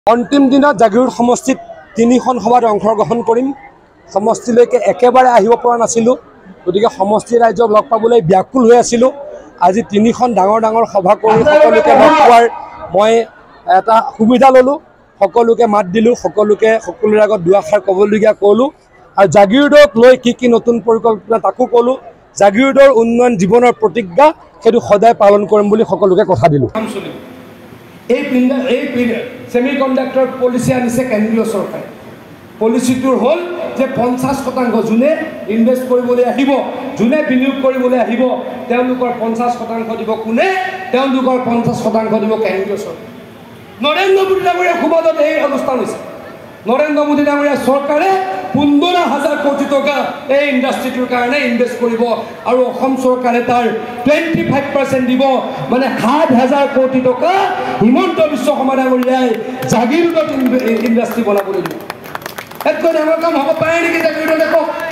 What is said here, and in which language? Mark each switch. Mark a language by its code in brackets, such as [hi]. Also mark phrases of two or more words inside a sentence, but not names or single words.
[as] অন্তিম দিন জাগীৰোড সমষ্টিত 3খন সভাত অংশগ্ৰহণ কৰিম समष्टिলৈকে একেবাৰে আহিব পৰা নাছিলো গতিকে সমষ্টি ৰাজ্যক লগ পাবলৈ ব্যাকুল হৈ আছিলো আজি 3খন ডাঙৰ সভা কৰি সকলোকে লগ পোৱাৰ মই এটা সুবিধা ললো সকলোকে মাত দিলো সকলোৰ আগত দুআষাৰ ক'বলগীয়া ক'লো আৰু জাগীৰোডক লৈ কি নতুন পৰিকল্পনা তাকো ক'লো জাগীৰোডৰ উন্নয়ন জীৱনৰ প্ৰতিজ্ঞা সেইটো সদায় পালন কৰিম বুলি সকলোকে কথা দিলো [en] semiconductor policy [as] আনিছে কেন্দ্ৰীয় চৰকাৰ পলিচীটোৰ হ'ল যে 50% যিয়ে ইনভেষ্ট কৰিবলৈ আহিব যিয়ে বিনিয়োগ কৰিবলৈ আহিব जुने বিনিয়োগ কৰিবলৈ আহিব তেওঁলোকৰ 50% দিব কোনে তেওঁলোকৰ 50% দিব কেন্দ্ৰীয় চৰকাৰ নৰেন্দ্ৰ মোদী ডাঙৰীয়া খুবাদত এই অনুষ্ঠান হৈছে নৰেন্দ্ৰ মোদী ডাঙৰীয়া চৰকাৰে 15,000 কোটি টকা এই ইন্ডাস্ট্ৰিটোৰ কাৰণে ইনভেষ্ট কৰিব আৰু অসম চৰকাৰে তাৰ 25% দিব মানে 7,000 কোটি টকা হিমন্ত বিশ্ব শৰ্মা ডাঙৰীয়াই জাগীৰোডত ইন্ডাস্ট্ৰি বনাবলৈ দিব এতকৈ ডাঙৰ কাম হ'ব পাৰে নেকি জাগীৰোডত কওক